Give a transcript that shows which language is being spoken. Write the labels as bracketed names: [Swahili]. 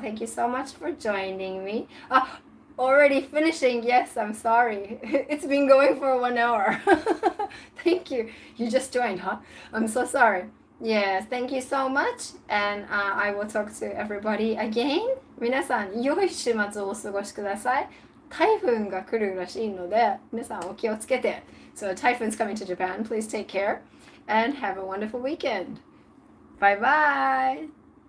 [English] Thank you so much for joining me. Already finishing. Yes, I'm sorry. It's been going for 1 hour. Thank you. You just joined, huh? I'm so sorry. Yes, thank you so much. And I will talk to everybody again. [Japanese] 皆さん、良い週末をお過ごしください。台風が来るらしいので、皆さんお気をつけて。 [English] So typhoon's coming to Japan. Please take care and have a wonderful weekend. Bye bye.